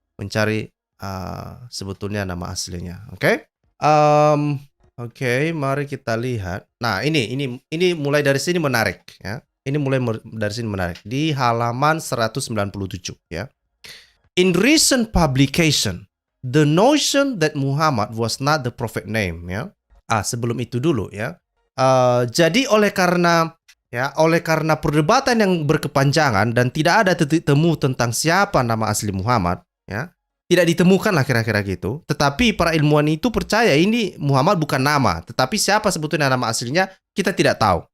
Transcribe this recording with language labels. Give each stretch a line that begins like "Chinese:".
Indonesian: Mencari sebetulnya nama aslinya. Oke? Oke, mari kita lihat. Nah, ini mulai dari sini menarik ya. Ini mulai dari sini menarik. Di halaman 197 ya.
English: In recent publication, the notion that Muhammad was not the prophet name ya.
Indonesian: Sebelum itu dulu ya. Jadi oleh karena perdebatan yang berkepanjangan dan tidak ada titik temu tentang siapa nama asli Muhammad ya. Tidak ditemukan lah kira-kira gitu. Tetapi para ilmuwan itu percaya ini Muhammad bukan nama, tetapi siapa sebetulnya nama aslinya kita tidak tahu.